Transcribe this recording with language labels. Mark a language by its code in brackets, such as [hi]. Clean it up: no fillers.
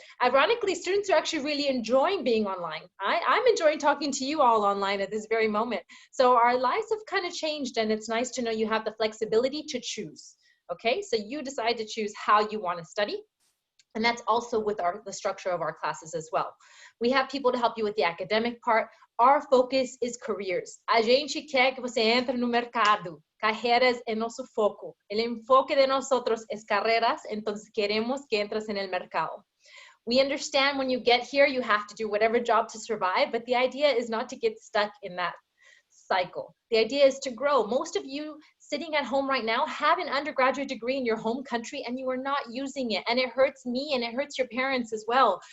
[en] Ironically, students are actually really enjoying being online. I'm enjoying talking to you all online at this very moment. So our lives have kind of changed, and it's nice to know you have the flexibility to choose. Okay, so you decide to choose how you want to study. And that's also with the structure of our classes as well. We have people to help you with the academic part. Our focus is careers. [pt] A gente quer que você entre no mercado. Carreiras é nosso foco. [es] El enfoque de nosotros es carreras, entonces queremos que entres en el mercado. [en] We understand when you get here, you have to do whatever job to survive, but the idea is not to get stuck in that cycle. The idea is to grow. Most of you sitting at home right now have an undergraduate degree in your home country and you are not using it, and it hurts me and it hurts your parents as well.